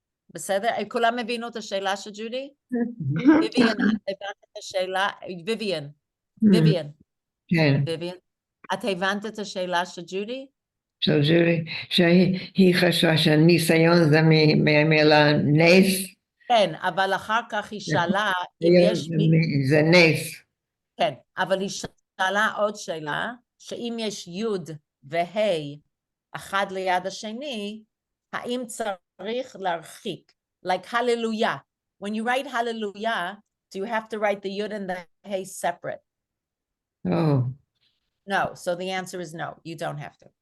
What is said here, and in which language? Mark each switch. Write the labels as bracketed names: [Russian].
[Hebrew] בסדר? כולם הבינו את השאלה של ג'ודי? ויויאן, הבנת את השאלה? ויויאן. כן. את הבנת את השאלה של ג'ודי? של ג'ודי, שהיא חשבה שהניסיון זה מהמילה נס. כן, אבל אחר כך היא שאלה אם יש... זה נס. כן, אבל היא שאלה עוד שאלה, שאם יש יוד וה' אחד ליד השני, האם צריך להרחיק? [English] Like hallelujah. When you write hallelujah, do you have to write the yud and the hey separate? Oh. No, so the answer is no, you don't have to.